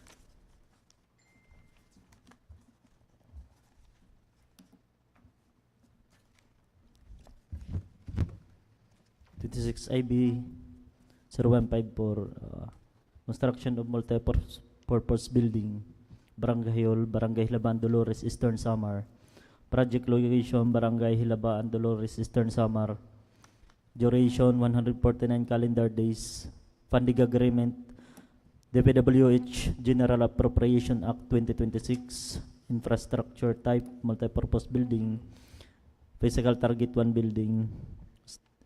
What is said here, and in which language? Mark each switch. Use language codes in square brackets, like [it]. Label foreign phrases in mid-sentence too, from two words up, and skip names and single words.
[en] 26 IB 0154 construction of multi-purpose building, Barangay Hall, Barangay Hilabaan, Dolores, Eastern Samar. Project location, Barangay Hilabaan, Dolores, Eastern Samar. Duration 149 calendar days. Funding agreement, DPWH General Appropriation Act 2026. Infrastructure type, multi-purpose building. Physical target 1 building.